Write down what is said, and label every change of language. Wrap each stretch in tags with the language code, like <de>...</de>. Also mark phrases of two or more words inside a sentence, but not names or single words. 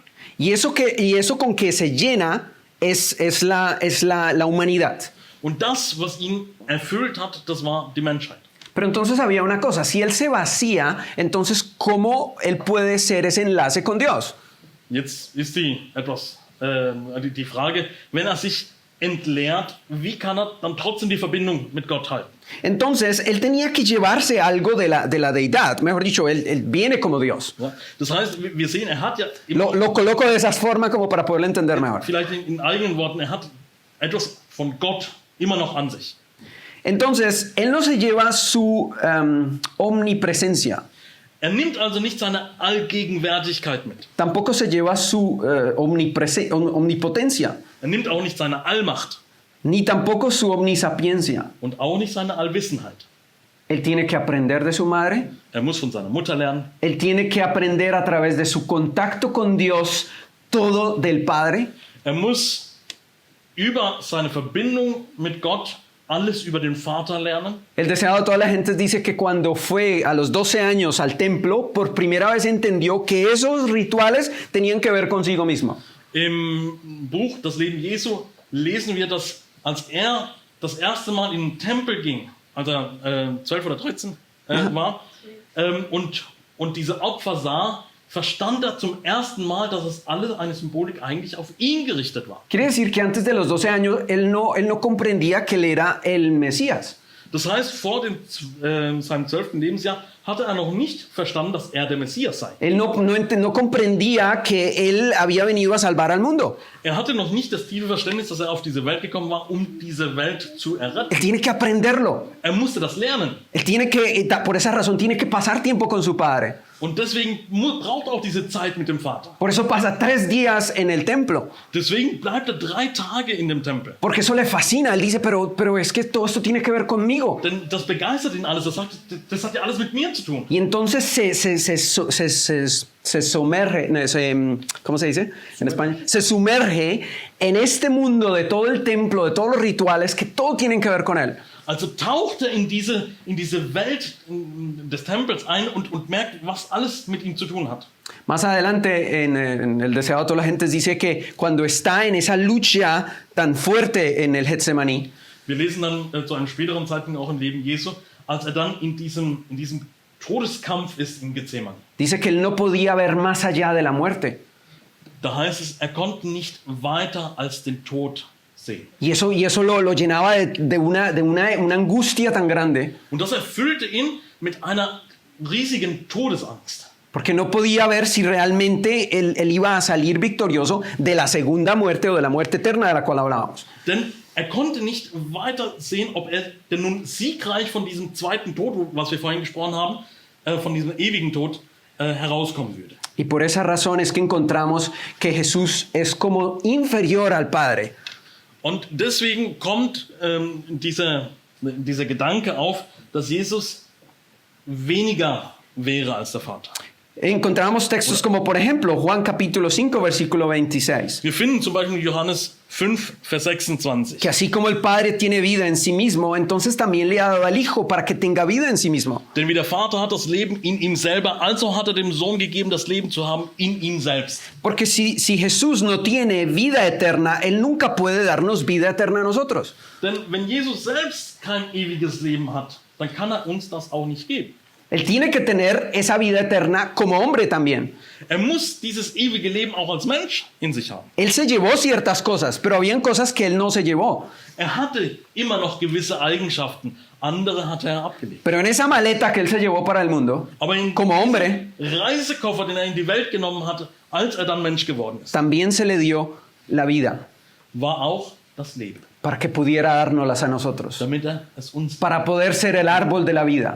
<es>Y eso con que se llena es la humanidad.</es> <de>Und das, was ihn erfüllt hat, das war die Menschheit.</de> <es>Pero entonces había una cosa, si él se vacía, entonces ¿cómo él puede ser ese enlace con Dios?</es> <de>Jetzt ist die Frage, wenn er sich entleert, wie kann er dann trotzdem die Verbindung mit Gott halten?</de> <es>Entonces él tenía que llevarse algo de la deidad, mejor dicho, él viene como Dios.</es> <de>Ja? Das heißt, wir sehen, er hat ja,</de> <es>Lo coloco de esa forma como para poderlo entender mejor.</es> <de>vielleicht in eigenen Worten, er hat etwas von Gott immer noch an sich.</de> <es>Entonces, él no se lleva su omnipresencia,</es> <de>Er nimmt also nicht seine Allgegenwärtigkeit mit.</de> <es>tampoco se lleva su omnipotencia,</es> <de>Er nimmt auch nicht seine Allmacht</de> <es>ni tampoco su omnisapiencia.</es> <de>und auch nicht seine Allwissenheit.</de> <es>Él tiene que aprender de su madre,</es> <de>Er muss von seiner Mutter lernen.</de> <es>él tiene que aprender a través de su contacto con Dios todo del Padre.</es> <de>Er muss über seine Verbindung mit Gott alles über den Vater lernen.</de> <es>El deseado de toda la gente dice que cuando fue a los 12 años al templo, por primera vez entendió que esos rituales tenían que ver consigo mismo.</es> <de>Im Buch Das Leben Jesu lesen wir, dass als er das erste Mal in den Tempel ging, als er 12 oder 13 war, und diese Opfer sah, verstand er zum ersten Mal, dass es alles eine Symbolik eigentlich auf ihn gerichtet war.</de> <es>Quiere decir que antes de los 12 años él no comprendía que él era el Mesías.</es> <de>Das heißt, vor seinem 12. Lebensjahr hatte er noch nicht verstanden, dass er der Messias sei.</de> <es>Él no comprendía que él había venido a salvar al mundo.</es> <de>Er hatte noch nicht das tiefe Verständnis, dass er auf diese Welt gekommen war, um diese Welt zu erretten.</de> <es>Él tiene que aprenderlo.</es> <de>Er musste das lernen.</de> <es>Por esa razón tiene que pasar tiempo con su padre.</es> <de>Und deswegen braucht er auch diese Zeit mit dem Vater.</de> <es>Por eso pasa 3 días en el templo.</es> <de>Deswegen bleibt er 3 Tage in dem Tempel.</de> <es>Porque eso le fascina. Él dice, pero es que todo esto tiene que ver conmigo.</es> <de>Denn das begeistert ihn alles. Er sagt, das hat ja alles mit mir zu tun.</de> <es>Y entonces se sumerge, no, ¿cómo se dice en España? Se sumerge en este mundo de todo el templo, de todos los rituales que todo tienen que ver con él.</es> <de>Also taucht er in diese Welt des Tempels ein und merkt, was alles mit ihm zu tun hat.</de> <es>Más adelante en el Deseado de toda la gente dice que cuando está en esa lucha tan fuerte en el Getsemaní,</es> <de>Wir lesen dann zu einem späteren Zeitpunkt auch im Leben Jesu, als er dann in diesem Todeskampf ist in Gethsemane.</de> <es>dice que él no podía ver más allá de la muerte.</es> <de>Da heißt es, er konnte nicht weiter als den Tod sehen.</de> <es>Y eso lo llenaba de una angustia tan grande,</es> <de>Und das erfüllte ihn mit einer riesigen Todesangst.</de> <es>porque no podía ver si realmente él iba a salir victorioso de la segunda muerte o de la muerte eterna de la cual hablábamos.</es> <de>Denn er konnte nicht weiter sehen, ob er denn nun siegreich von diesem zweiten Tod, was wir vorhin gesprochen haben, von diesem ewigen Tod herauskommen würde.</de> <es>Y por esa razón es que encontramos que Jesús es como inferior al Padre.</es> <de>Und deswegen kommt dieser Gedanke auf, dass Jesus weniger wäre als der Vater.</de> <es>Encontramos textos como, por ejemplo, Juan capítulo 5, versículo 26.</es> <de>Wir finden zum Beispiel Johannes 5, Vers 26.</de> <es>Que así como el Padre tiene vida en sí mismo, entonces también le ha dado al Hijo para que tenga vida en sí mismo.</es> <de>Denn wie der Vater hat das Leben in ihm selber, also hat er dem Sohn gegeben, das Leben zu haben in ihm selbst.</de> <es>Porque si Jesús no tiene vida eterna, Él nunca puede darnos vida eterna a nosotros.</es> <de>Denn wenn Jesus selbst kein ewiges Leben hat, dann kann er uns das auch nicht geben.</de> <es>Él tiene que tener esa vida eterna como hombre también.</es> <de>Er muss dieses ewige Leben auch als Mensch in sich haben.</de> <es>Él se llevó ciertas cosas, pero habían cosas que Él no se llevó.</es> <de>Er hatte immer noch gewisse Eigenschaften, andere hatte er abgelegt.</de> <es>Pero en esa maleta que Él se llevó para el mundo,</es> <de>Aber in</de> <es>como hombre,</es> <de>Reisekoffer, den er in die Welt genommen hatte, als er dann Mensch geworden ist,</de> <es>también se le dio la vida</es> <de>war auch das Leben,</de> <es>para que pudiera dárnoslas a nosotros,</es> <de>damit er es uns,</de> <es>para poder ser el árbol de la vida.</es>